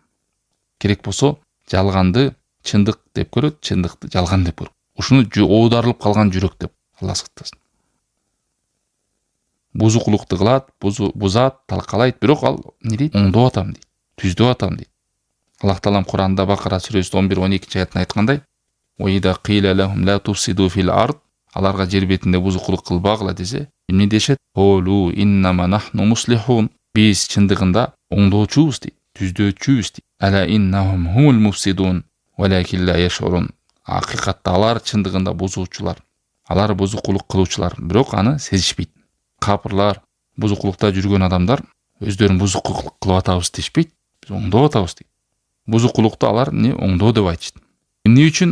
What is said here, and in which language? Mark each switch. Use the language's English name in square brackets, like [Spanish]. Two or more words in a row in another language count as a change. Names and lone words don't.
[Kyrgyz] Керек болсо, жалганды чындык деп көрөт, чындыкты жалган деп көрөт. Ушуну оодарылып калган жүрөк деп Алла сактасын. Бузукулукту кылат, бузат, талкалайт, бирок ал не дейт? Оңдоп атам дейт, түздөп атам дейт. Аллах Таалам Куранда Бакара сүрөсү 11-12 аятында айткандай: [Arabic] "وإذا قيل لهم لا تفسدوا في الأرض", [Kyrgyz] аларга жер бетинде бузукулук кылбагыла десе, эмне дешет? [Arabic] "قالوا إنما نحن مصلحون", [Kyrgyz] биз чындыгында оңдоочубуз дейт, түздөчүбүз дейт. [Arabic] "ألا إنهم هم المفسدون ولكن لا يشعرون", [Kyrgyz] акыйкатта алар чындыгында бузуучулар, алар бузукулук кылуучулар, бирок аны сезишпейт. Капырлар, бузукулукта жүргөн адамдар өздөрүн бузукулук кылып атабыз дешпейт, биз оңдоп атабыз дейт. Бузукулукту алар не оңдоо деп айтышат. Эмне үчүн?